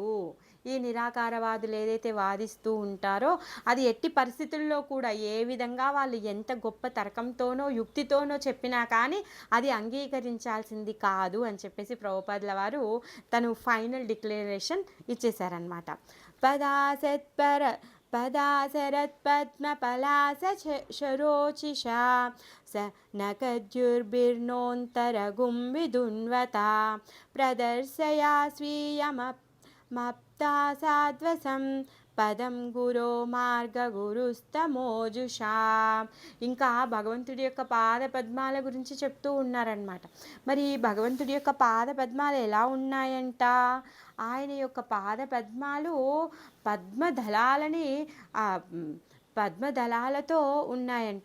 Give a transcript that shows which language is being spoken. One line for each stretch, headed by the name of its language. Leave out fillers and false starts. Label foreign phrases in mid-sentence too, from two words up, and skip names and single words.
Telugu: ఈ నిరాకారవాదులు ఏదైతే వాదిస్తూ ఉంటారో అది ఎట్టి పరిస్థితుల్లో కూడా ఏ విధంగా వాళ్ళు ఎంత గొప్ప తర్కంతోనో యుక్తితోనో చెప్పినా కానీ అది అంగీకరించాల్సింది కాదు అని చెప్పేసి ప్రభుపాదుల వారు తను
English: final declaration
Telugu: ఇచ్చేశారనమాట.
Sanskrit: पदासरत्पद्मपलासशरोचिषा स नखद्युर्भिर्नोऽन्तरगुं विदुन्वता प्रदर्शया स्वीयमप्ता साध्वसं పదం గురో మార్గగురుస్తమోజుషా.
Telugu: ఇంకా భగవంతుడి యొక్క పాద పద్మాల గురించి చెప్తూ ఉన్నారనమాట. మరి భగవంతుడి యొక్క పాద పద్మాలు ఎలా ఉన్నాయంట? ఆయన యొక్క పాద పద్మాలు పద్మదళాలని పద్మదళాలతో ఉన్నాయంట.